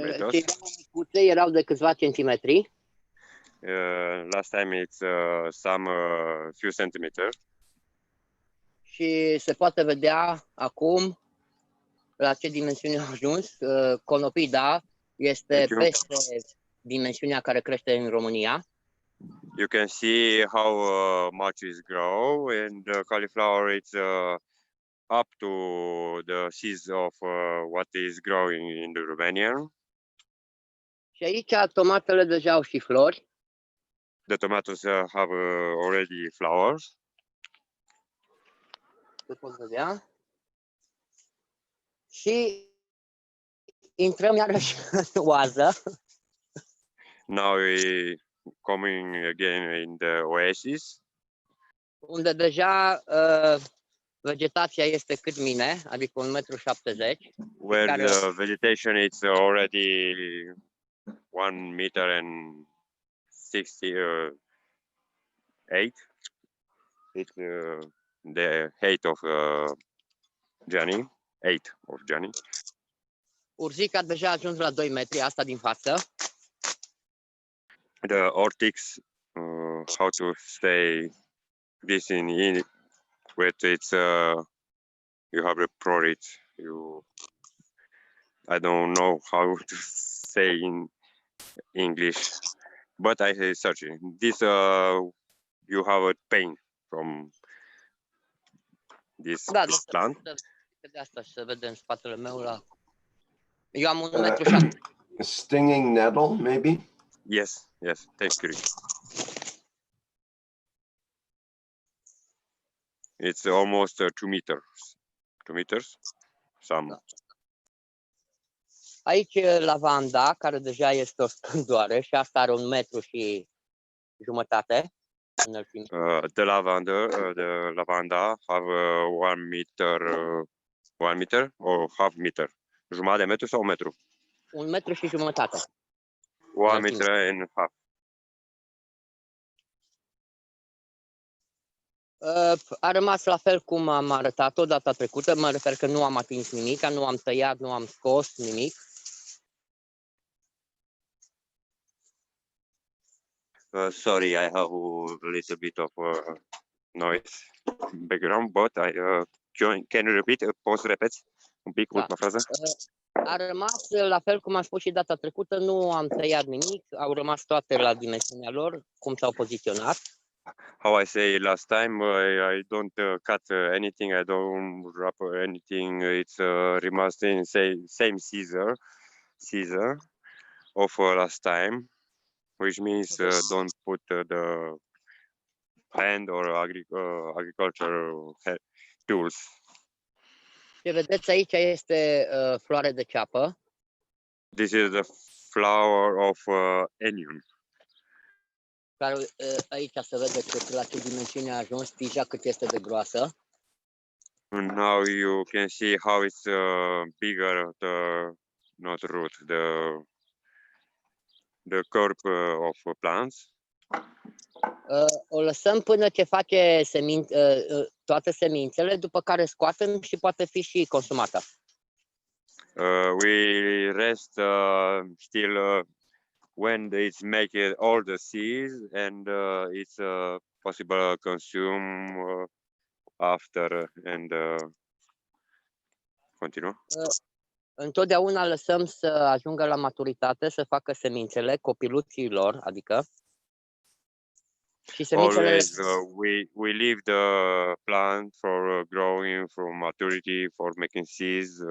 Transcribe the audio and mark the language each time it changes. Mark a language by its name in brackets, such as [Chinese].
[Romanian] Și micuțe erau de câțiva centimetri. [English] Last time it's some few centimeters. [Romanian] Și se poate vedea acum la ce dimensiune a ajuns. Conopida este peste dimensiunea care crește în România. [English] You can see how much is grow, and cauliflower it's up to the size of what is growing in the Romania. [Romanian] Și aici tomatele deja au și flori. [English] The tomatoes have already flowers. [Romanian] Se pot vedea. Și intrăm iarăși în oază. [English] Now we coming again in the oasis. [Romanian] Unde deja vegetația este cât mine, adică 1,70 m. [English] Where the vegetation is already 1 meter and 68. It's the height of Johnny. 8 of Johnny. [Romanian] Urzica deja a ajuns la 2 metri, asta din față. [English] The ortics, how to say this in with it's you have a prorit. I don't know how to say in English, but I say searching. This you have a pain from this [Romanian] Da, [English] plant. [Romanian] de asta și să vede în spatele meu la... Eu am 1,7 m. [English] Stinging nettle, maybe? Yes, yes. Thank you. It's almost 2 meters. 2 meters. Some. [Romanian] Da. Aici lavanda, care deja este o splendoare și asta are 1,5 m înălțime. [English] The lavanda have 1 meter, 1 meter or half meter. [Romanian] Jumătate de metru sau un metru? 1,5 m. [English] 1 meter and half. [Romanian] A rămas la fel cum am arătat-o data trecută, mă refer că nu am atins nimic, nu am tăiat, nu am scos nimic. [English] Sorry, I have a little bit of noise background, but can you repeat? [Romanian] Poți să repeți un pic ultima frază? A rămas la fel cum am spus și data trecută, nu am tăiat nimic, au rămas toate la dimensiunea lor, cum s-au poziționat. [English] How I say last time, I don't cut anything, I don't wrap anything. It's remains in same scissor of last time, which means don't put the hand or agricultural tools. [Romanian] Ce vedeți aici este floare de ceapă. [English] This is the flower of onion. [Romanian] Care aici se vede cât, la ce dimensiune a ajuns, tija cât este de groasă. [English] And now you can see how it's bigger, not root, the corp of plants. [Romanian] O lăsăm până ce face toate semințele, după care scoatem și poate fi și consumată. [English] We rest still when it's make all the seeds and it's possible consume after and continue. [Romanian] Întotdeauna lăsăm să ajungă la maturitate, să facă semințele, copiluții lor, adică. Și semințele... [English] Always we leave the plant for growing, for maturity, for making seeds.